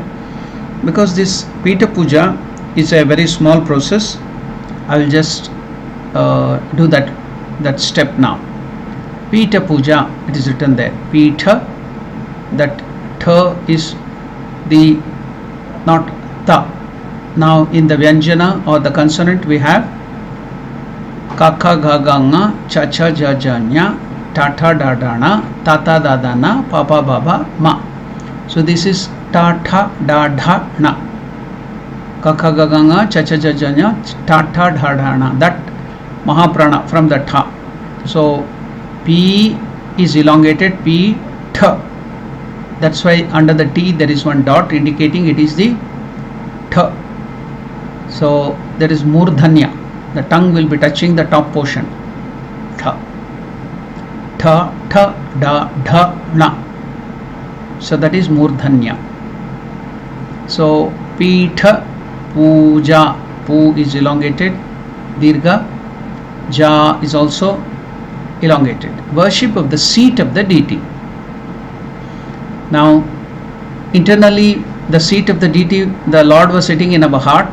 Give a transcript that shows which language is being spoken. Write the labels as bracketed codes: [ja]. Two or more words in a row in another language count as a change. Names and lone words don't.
[en] Because this Pita Puja is a very small process, I will just do that step now. Pita Puja, it is written there. Pita, that tha is the, not ta. Now in the Vyanjana or the consonant we have Kaka Gaganga, Chacha Jajanya, Tata Dadana, Tata Dadana, Papa Baba Ma. So this is Tata Dadana. Kaka Gaganga, Chacha Jajanya, Tata Dadana. That Mahaprana from the Tha. So P is elongated, P Tha. That's why under the T there is one dot indicating it is the Th. So there is Murdhanya. The tongue will be touching the top portion. Th. Tha, tha, da, dha, na. So that is Murdhanya. So Pitha Puja. Pu is elongated. Dirgha. Ja is also elongated. Worship of the seat of the deity. Now internally the seat of the deity, the Lord was sitting in our heart.